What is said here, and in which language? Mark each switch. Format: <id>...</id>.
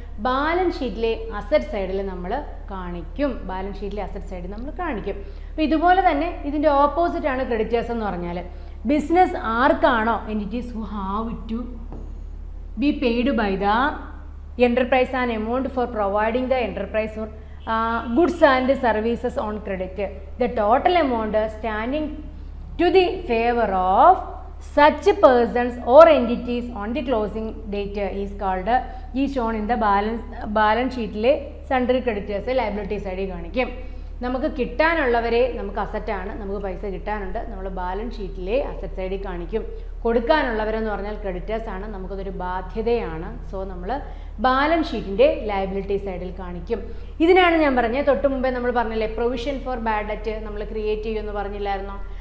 <ml>Balance ഷീറ്റിലെ asset സൈഡിൽ നമ്മൾ കാണിക്കും. ബാലൻസ് ഷീറ്റിലെ അസറ്റ് സൈഡിൽ നമ്മൾ കാണിക്കും. അപ്പോൾ ഇതുപോലെ തന്നെ ഇതിൻ്റെ ഓപ്പോസിറ്റ് ആണ് ക്രെഡിറ്റേഴ്സ് എന്ന് പറഞ്ഞാൽ. ബിസിനസ് ആർക്കാണോ</ml> <en>Entities who have to be paid by the enterprise an amount for providing the enterprise for goods and services on credit. The total amount standing to the favor of such persons or entities on the closing date is called is shown in the balance sheet le sundry creditors liability side</en> <ml>കാണിക്കും. നമുക്ക് കിട്ടാനുള്ളവരെ നമുക്ക് അസറ്റാണ്, നമുക്ക് പൈസ കിട്ടാനുണ്ട്, നമ്മൾ balance ഷീറ്റിലെ asset സൈഡിൽ കാണിക്കും. കൊടുക്കാനുള്ളവരെന്ന് പറഞ്ഞാൽ ക്രെഡിറ്റേഴ്സ് ആണ്, നമുക്കതൊരു ബാധ്യതയാണ്. സോ നമ്മൾ ബാലൻസ് ഷീറ്റിൻ്റെ ലയബിലിറ്റി സൈഡിൽ കാണിക്കും. ഇതിനാണ് ഞാൻ പറഞ്ഞത്, തൊട്ട് മുമ്പേ നമ്മൾ പറഞ്ഞില്ലേ പ്രൊവിഷൻ ഫോർ ബാഡ് ഡെറ്റ് നമ്മൾ ക്രിയേറ്റ് ചെയ്യുമെന്ന് പറഞ്ഞില്ലായിരുന്നോ?</ml>